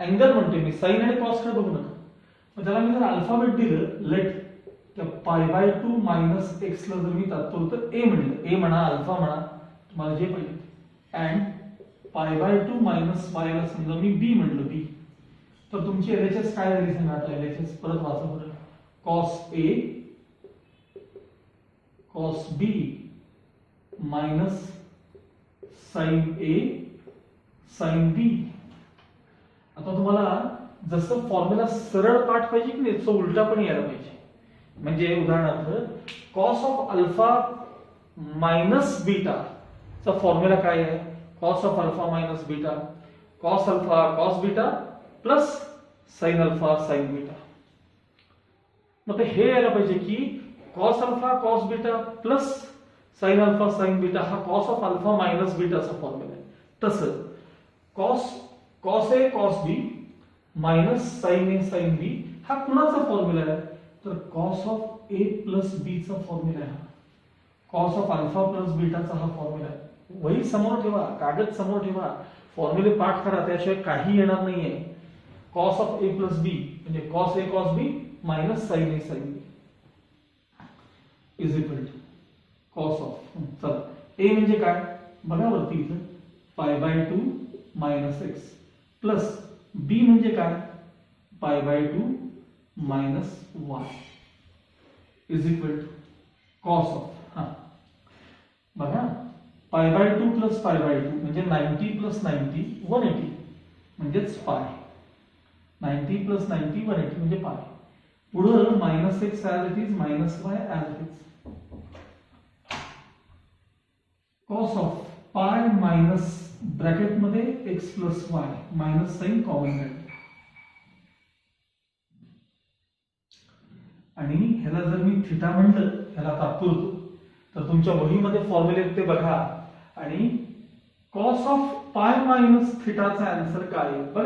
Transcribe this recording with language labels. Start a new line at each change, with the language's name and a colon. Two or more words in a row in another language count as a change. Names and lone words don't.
Marathi: अँगल म्हणते मी साइन आणि कॉस कडे बघू नका. मग त्याला मी जर अल्फाबेट दिलं लेट त्या π/2
English: minus x
Marathi: ला जर मी तात्पुरतं तर ए म्हणलं, ए म्हणा अल्फा म्हणा तुम्हाला जे पाहिजे अँड π/2
English: minus y
Marathi: ला समजा मी बी म्हणलं बी तर तुमची LHS काय झाली सांगा. आता LHS परत वाचा बरं.
English: cos a cos b minus sin a sin b.
Marathi: आता तुम्हाला जसं फॉर्म्युला सरळ पाठ पाहिजे की नाही तो उलटा पण यायला पाहिजे. म्हणजे उदाहरणार्थ
English: cos of alpha minus beta
Marathi: चा फॉर्म्युला काय आहे.
English: cos of alpha minus beta cos alpha cos beta plus sin alpha sin beta.
Marathi: मग हे यायला पाहिजे की
English: cos alpha cos beta plus sin alpha sin beta
Marathi: हा
English: cos of alpha minus
Marathi: बीटाचा फॉर्म्युला आहे. तसं
English: cos a cos b minus sin a sin b
Marathi: हा कुणाचा फॉर्म्युला आहे तर
English: cos of a plus b
Marathi: चा फॉर्म्युला आहे.
English: cos of alpha plus
Marathi: बीटाचा हा फॉर्म्युला आहे. वही समोर ठेवा, कागद समोर ठेवा, फॉर्म्युले पाठ करा, त्याशिवाय काही येणार नाहीये.
English: cos of a plus b
Marathi: म्हणजे
English: cos a cos b minus sin a sin b is equal to cos of
Marathi: चला a म्हणजे काय बघा वरती इथं
English: π/2 minus x plus b
Marathi: म्हणजे काय
English: π/2 minus y is equal to cos of
Marathi: हा बघा
English: π/2 plus π/2
Marathi: म्हणजे 90 प्लस 90 180 म्हणजेच पाय. 90 प्लस 90 180 म्हणजे पाय.
English: पुढं minus x as it is minus y as it is. cos of pi minus
Marathi: ब्रॅकेट मध्ये
English: x plus y minus sine
Marathi: कॉमन घ्यायचं आणि ह्याला जर मी थिटा म्हणलं ह्याला तात्पुरतो तर तुमच्या वहीमध्ये फॉर्म्युले ते बघा आणि
English: cos of pi minus
Marathi: थिटाचा आन्सर काय आहे बघा.